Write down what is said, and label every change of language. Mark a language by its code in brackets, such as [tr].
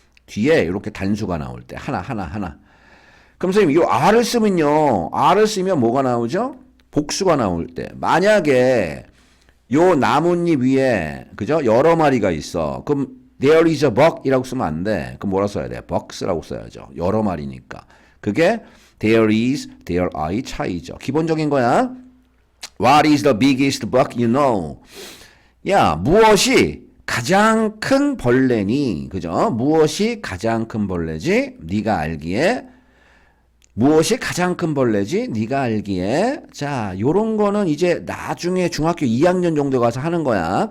[ko] 뒤에 이렇게 단수가 나올 때 하나. 그럼 선생님, 요 are를 쓰면요. are를 쓰면 뭐가 나오죠? 복수가 나올 때. 만약에 요 나뭇잎 위에 그죠? 여러 마리가 있어. 그럼 [en] there is a bug [ko] 이라고 쓰면 안 돼. 그럼 뭐라 써야 돼? bugs라고 써야죠. 여러 마리니까. 그게 there is, there are의 차이죠. 기본적인 거야. [en] What is the biggest bug you know? [ko] 야, 무엇이 가장 큰 벌레니? 그죠? 무엇이 가장 큰 벌레지? 네가 알기에 무엇이 가장 큰 벌레지? 네가 알기에. 자, 요런 거는 이제 나중에 중학교 2학년 정도 가서 하는 거야.